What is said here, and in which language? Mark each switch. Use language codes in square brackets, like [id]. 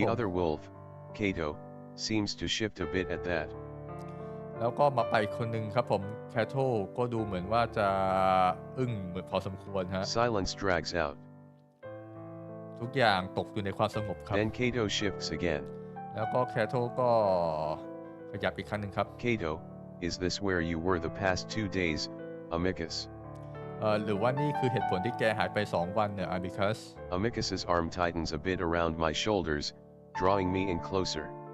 [en] The other wolf, Cato, seems to shift a bit at that. [th] แล้วก็มาไปคนหนึ่งครับผม Cato ก็ดูเหมือนว่าจะอึ้งเหมือนพอสมควรฮะ [en] Silence drags out. [th] ทุกอย่างตกอยู่ในความสงบครับ [en] Then Cato shifts again. [th] แล้วก็ Cato ก็ขยับอีกครั้งหนึ่งครับ [en] Cato, is this where you were the past 2 days, Amicus? [th] หรือว่านี่คือเหตุผลที่แกหายไป2 วันเนี่ย Amicus [en] Amicus's arm tightens a bit around my shoulders, drawing me in closer.